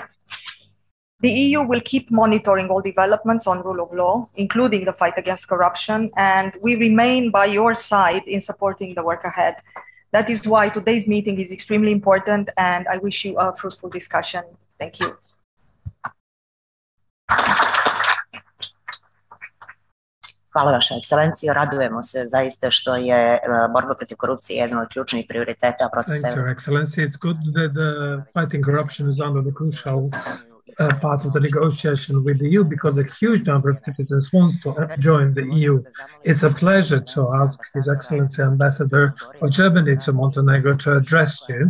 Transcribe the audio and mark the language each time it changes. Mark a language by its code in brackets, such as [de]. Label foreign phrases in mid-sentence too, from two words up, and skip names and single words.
[en] The EU will keep monitoring all developments on rule of law, including the fight against corruption, and we remain by your side in supporting the work ahead. That is why today's meeting is extremely important, and I wish you a fruitful discussion. Thank you. [sr] Hvala Vaša ekscelencijo, radujemo se zaista što je borba protiv korupcije jedan od ključnih prioriteta procesa. [en] Thanks, Your Excellency. It's good that fighting corruption is under the crucial part of the negotiation with the EU because a huge number of citizens want to join the EU. It's a pleasure to ask His Excellency Ambassador of Germany to Montenegro to address you.